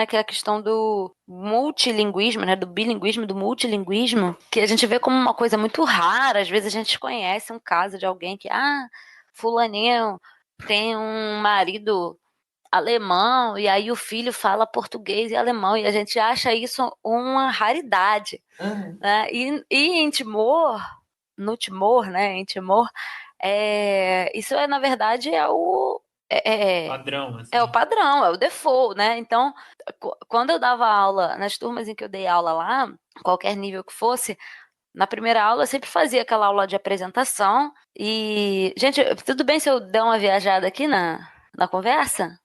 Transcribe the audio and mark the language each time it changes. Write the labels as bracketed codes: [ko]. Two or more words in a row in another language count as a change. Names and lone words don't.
[pt] Que é a questão do multilinguismo, né? Do bilinguismo, do multilinguismo, que a gente vê como uma coisa muito rara. Às vezes a gente conhece um caso de alguém que, fulaninho tem um marido alemão, e aí o filho fala português e alemão, e a gente acha isso uma raridade. Né? E em Timor, no Timor, né, em Timor, isso na verdade o padrão, assim. É o padrão, é o default, né? Então, quando eu dava aula, nas turmas em que eu dei aula lá, qualquer nível que fosse, na primeira aula eu sempre fazia aquela aula de apresentação, e, gente, tudo bem se eu der uma viajada aqui na conversa?